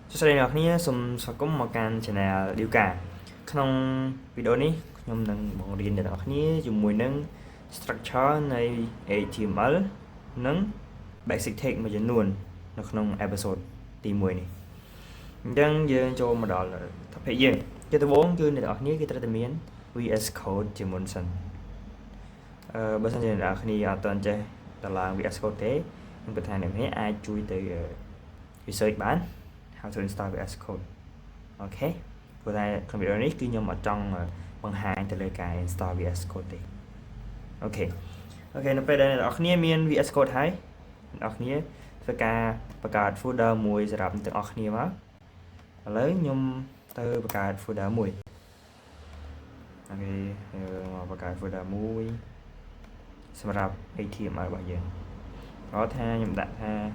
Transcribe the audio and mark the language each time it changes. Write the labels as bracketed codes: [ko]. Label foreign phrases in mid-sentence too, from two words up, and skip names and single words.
[km] សួស្តីអ្នកនាងសូមស្វាគមន៍មកកាន់ Channel ឌីវកាក្នុងវីដេអូនេះខ្ញុំនឹងបង្រៀនអ្នកនាងជាមួយនឹង structure នៃ HTML និង [en] basic text [km] មួយចំនួននៅក្នុង episode ទី1 នេះអញ្ចឹងយើងចូលមកដល់ topic យើងជាដំបូងគឺអ្នកនាងគេត្រូវតែមាន VS Code ជាមុនសិនបើសិនជាអ្នកនាង អត់ទាន់ចេះដល់ឡើង VS Code ទេខ្ញុំគិតថាអ្នកនាងអាចជួយទៅ research បាន [en] how to install VS [km] Code អូខេព្រោះតែក្នុងវីដេអូនេះគឺខ្ញុំអត់ចង់បង្ហាញទៅលើការ install VS Code ទេអូខេនៅពេលដែលអ្នកនរគ្នាមាន VS Code ហើយអ្នកនរគ្នាធ្វើការបង្កើត folder មួយសម្រាប់ទាំងអស់គ្នាមកឥឡូវខ្ញុំទៅបង្កើត folder មួយអូខេមកបង្កើត folder មួយសម្រាប់ HTML របស់យើងគាត់ថាខ្ញុំដាក់ថា